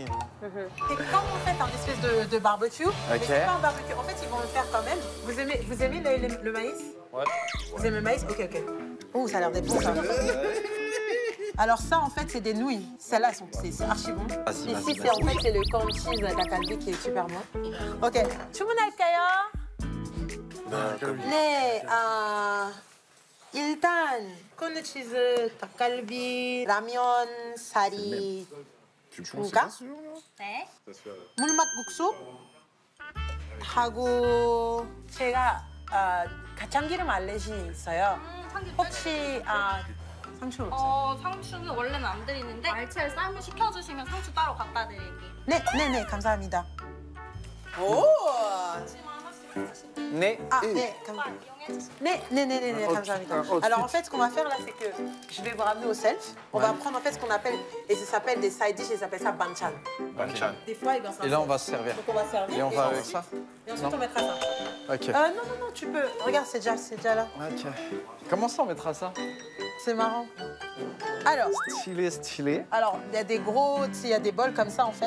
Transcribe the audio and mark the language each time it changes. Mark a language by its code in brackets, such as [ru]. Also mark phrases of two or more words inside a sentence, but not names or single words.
[fr] C'est comme en fait un espèce de barbecue. Mais c'est pas un barbecue. En fait, ils vont le faire quand même. Vous aimez le maïs? Ouais. Vous aimez le maïs? Ok. Oh, ça a l'air d'être bon, ça. Alors ça, en fait, c'est des nouilles. Celles-là, c'est archi bon. Ici, c'est en fait c'est le [en] corn cheese [fr] takalbi qui est super bon. [ko] Ok. 주문할까요? 네, 일단 [en] corn cheese, [ko] takalbi, 라면, 사리, 중가, 네. 물막국수 하고 제가 참기름 알레르기 있어요. 혹시 상추 없어요? 상추는 원래는 안 드리는데 알차에 쌈을 시켜주시면 상추 따로 갖다 드릴게요. 네, 감사합니다. 오! Né. 네, 감사합니다. [fr] Alors en fait, ce qu'on va faire là, c'est que je vais vous ramener au self. On va prendre en fait ce qu'on appelle, et ça s'appelle des [en] side dishes, [fr] ils appellent ça banchan. Banchan. Des fois, eh ben, Et là, on va se servir. Donc on va servir. Et on va avec ça? Et ensuite, on mettra ça. Ok. Non, tu peux. Regarde, c'est déjà là. Ok. Comment ça, on mettra ça? C'est marrant. Alors, Stylé. alors, il y a des gros, il y a des bols comme ça en fait.